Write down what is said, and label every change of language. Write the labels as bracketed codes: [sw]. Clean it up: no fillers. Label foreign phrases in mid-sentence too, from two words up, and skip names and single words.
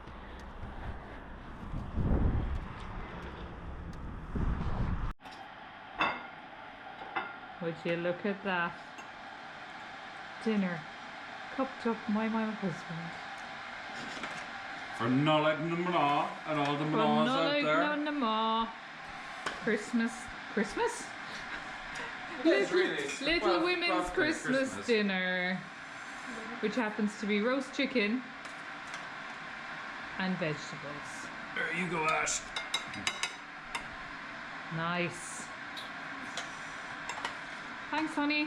[en] Would you look at that? Dinner cupped up by my husband. For Nollaig na mBan and all the mBans out there. Nollaig na mBan. Christmas? Little women's Christmas dinner, which happens to be roast chicken and vegetables. There you go, Ash. Nice. Thanks, honey.